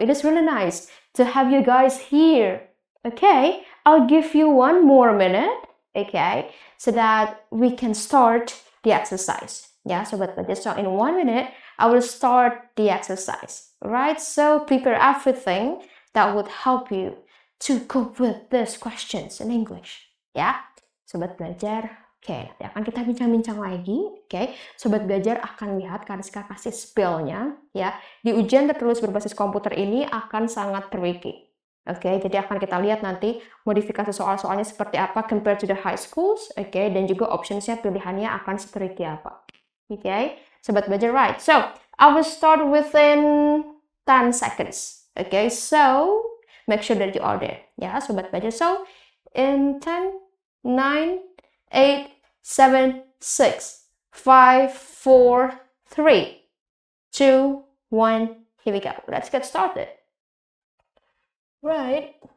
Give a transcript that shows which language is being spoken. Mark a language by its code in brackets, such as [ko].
[en] It is really nice to have you guys here. Okay, I'll give you one more minute, okay, so that we can start the exercise. Yeah, sobat belajar. So in 1 minute, I will start the exercise. Right? So prepare everything that would help you to cope with these questions in English. [id] Ya, sobat belajar. Oke, nanti akan kita bincang-bincang lagi. Oke, sobat belajar akan lihat Kariska kasih spellnya. Ya, di ujian tertulis berbasis komputer ini akan sangat tricky. Oke, jadi akan kita lihat nanti modifikasi soal-soalnya seperti apa [en] compared to the high schools. [id] Oke, dan juga optionsnya pilihannya akan seperti apa. [en] Okay, sobat belajar, right? So I will start within 10 seconds. Okay, so make sure that you are there. Ya, sobat belajar. So in 10, 9, 8, 7, 6, 5, 4, 3, 2, 1. Here we go. Let's get started. Right.